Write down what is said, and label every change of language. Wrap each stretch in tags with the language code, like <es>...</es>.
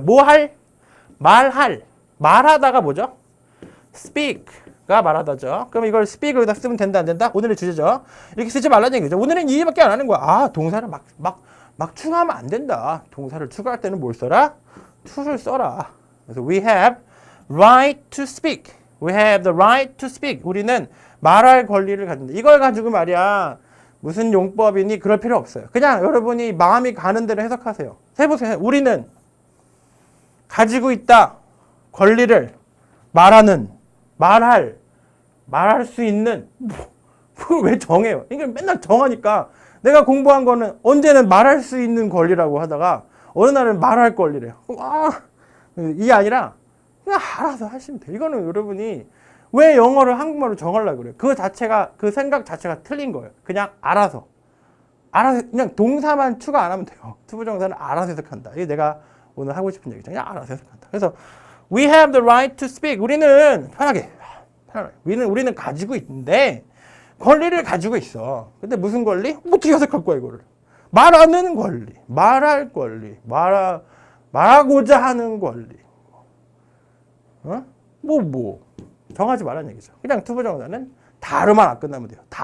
<ko>뭐 할? 말할. 말하다가 뭐죠? speak. 가 말하다죠. 그럼 이걸 speak을 여기다 쓰면 된다 안 된다? 오늘의 주제죠. 이렇게 쓰지 말라는 얘기죠. 오늘은 이 일밖에 안 하는 거야. 아, 동사를 막 추가하면 안 된다. 동사를 추가할 때는 뭘 써라? to를 써라.</ko> <en>그래서 we have right to speak. We have the right to speak.</en> <ko>우리는 말할 권리를 가진다. 이걸 가지고 말이야. 무슨 용법이니 그럴 필요 없어요. 그냥 여러분이 마음이 가는 대로 해석하세요. 해보세요. 우리는 가지고 있다. 권리를 말하는 말할 수 있는 그걸 왜 정해요? 이게 맨날 정하니까 내가 공부한 거는 언제는 말할 수 있는 권리라고 하다가 어느 날은 말할 권리래요. 이게 아니라 그냥 알아서 하시면 돼요. 이거는 여러분이 왜 영어를 한국말로 정하려고 그래요? 그 생각 자체가 틀린 거예요. 그냥 알아서 그냥 동사만 추가 안 하면 돼요. 투부정사는 알아서 해석한다. 이게 내가 오늘 하고 싶은 얘기죠. 그냥 알아서 해석한다.</ko> <en>그래서 We have the right to speak.</en> <ko>우리는 편하게. 우리는 가지고 있는데 권리를 가지고 있어. 근데 무슨 권리? 어떻게 해석할 거야 이거를? 말하는 권리, 말할 권리, 말하고자 하는 권리. 뭐 정하지 말라는 얘기죠. 그냥 투부정사는 다로만 안 끝나면 돼요.</ko>